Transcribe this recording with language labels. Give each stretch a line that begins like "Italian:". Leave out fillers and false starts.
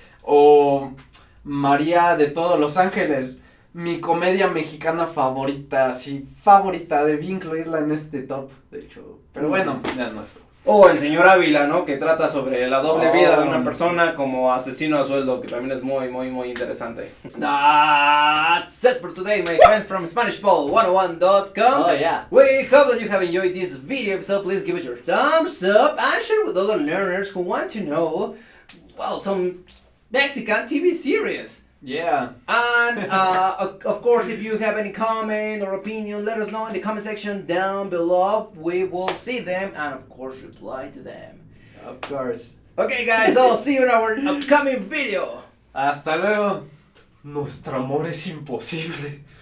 Spanish: O María de todos los Ángeles, mi comedia mexicana favorita, sí, favorita, debí incluirla en este top, de hecho, pero bueno, ya es nuestro. O el señor Ávila, ¿no? Que trata sobre la doble vida de una Oh. persona como asesino a sueldo, que también es muy interesante.
English: That's it for today, my friends from SpanishPod101.com. Oh, yeah. We hope that you have enjoyed this video, so please give it your thumbs up and share with other learners who want to know, well, some Mexican TV series. Yeah. And of course, if you have any comment or opinion, let us know in the comment section down below. We will see them and of course reply to them. Of course. Okay guys, I'll see you in our upcoming video.
Spanish: Hasta luego. Nuestro amor es imposible.